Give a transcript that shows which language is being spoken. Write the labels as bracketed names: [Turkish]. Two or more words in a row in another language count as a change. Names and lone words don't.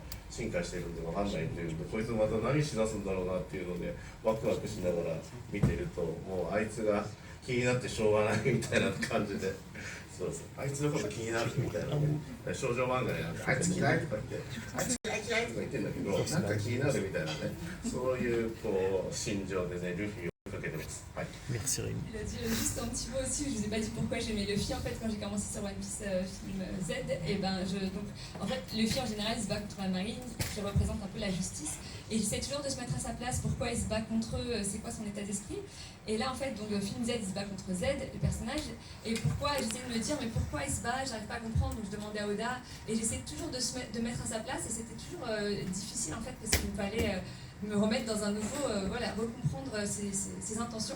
[Japanese] 進化しているんで分かんないっていうんで、こいつまた何しだすんだろうなっていうのでワクワクしながら見てると、もうあいつが気になってしょうがないみたいな感じで、そうです、あいつのこと気になるみたいなね、少女漫画になんかあいつ嫌いとか言って、あいつ嫌い嫌いとか言ってんだけど、なんか気になるみたいなね、そういうこう心情でね、ルフィを追いかけてます。はい。 [French] Merci Rémi. Il a dit juste un petit mot aussi, je vous ai pas dit pourquoi j'aimais Luffy. En fait, quand j'ai commencé sur One Piece film Z, et ben donc en fait Luffy en général il se bat contre la marine, qui représente un peu la justice, et j'essaie toujours de se mettre à sa place, pourquoi il se bat contre eux, c'est quoi son état d'esprit. Et là en fait donc le film Z il se bat contre Z, le personnage, et pourquoi j'essaie de me dire mais pourquoi il se bat, j'arrive pas à comprendre, donc je demandais à Oda, et j'essaie toujours de mettre à sa place, et c'était toujours difficile en fait parce qu'il me fallait me remettre dans un nouveau, voilà, recomprendre ses intentions.